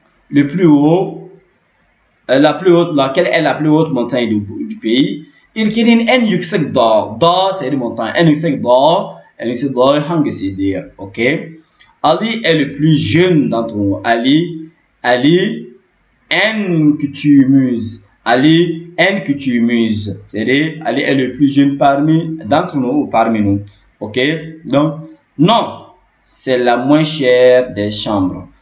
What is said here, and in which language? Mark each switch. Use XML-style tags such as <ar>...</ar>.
<fr>Le plus haut, laquelle est la plus haute montagne du pays?</fr> <tr>Ülkenin en yüksek dağı. Dağ</tr> <fr>c'est une montagne.</fr> <tr>En yüksek dağı hangisidir?</tr> <fr>Ok. Ali est le plus jeune d'entre nous.</fr> <tr>Ali en küçüğümüz. Ali en küçüğümüz.</tr> <fr>C'est-à-dire, Ali est le plus jeune d'entre nous ou parmi nous. Ok? Donc, non, c'est la moins chère des chambres.</fr>